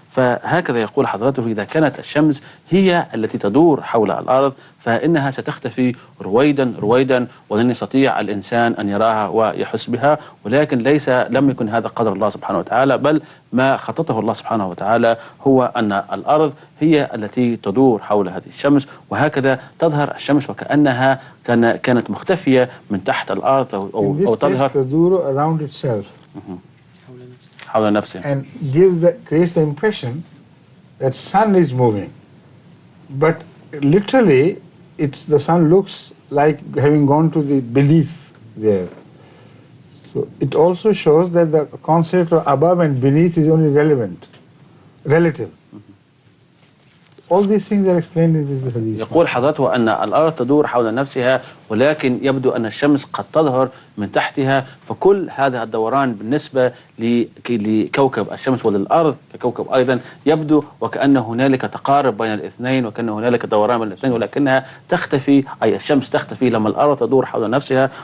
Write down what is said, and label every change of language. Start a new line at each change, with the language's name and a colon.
Arabic: فهكذا يقول حضرته: إذا كانت الشمس هي التي تدور حول الأرض فإنها ستختفي رويدا رويدا، ولن يستطيع الإنسان أن يراها ويحس بها، ولكن لم يكن هذا قدر الله سبحانه وتعالى، بل ما خططه الله سبحانه وتعالى هو أن الأرض هي التي تدور حول هذه الشمس، وهكذا تظهر الشمس وكأنها كانت مختفية من تحت الأرض أو تظهر تدور
English: around itself.
Arabic: حول نفسه.
English: And creates the impression that sun is moving. But literally, the sun looks like having gone to the beneath the earth. So it also shows that the concept of above and beneath is only relative. All these things are explained in this hadith.
Arabic: يقول حضرته أن الأرض تدور حول نفسها، ولكن يبدو أن الشمس قد تظهر من تحتها، فكل هذا الدوران بالنسبة لكوكب الشمس وللأرض ككوكب أيضا يبدو وكأن هنالك تقارب بين الاثنين، وكأن هنالك دوران بين الاثنين، ولكنها تختفي، أي الشمس تختفي لما الأرض تدور حول نفسها.